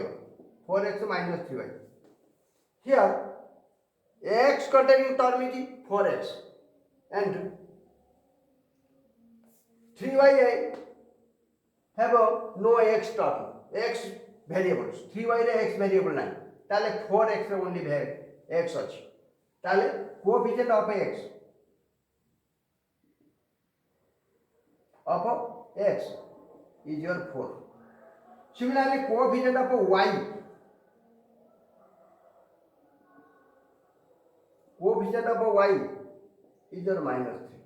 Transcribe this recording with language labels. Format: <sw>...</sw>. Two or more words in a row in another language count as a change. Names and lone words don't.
<en>4x minus 3y. Here x containing term is 4x and 3y have no x term, x variables.</en> <or>3y रे</or> <en>x variable</en> <or>ନାହିଁ. ତାଲେ 4x रे</or> <en>only x</en> <or>अच्छी.</or> <en>ताले coefficient of x is your 4. Similarly, coefficient of y. Coefficient of y is your minus 3.</en>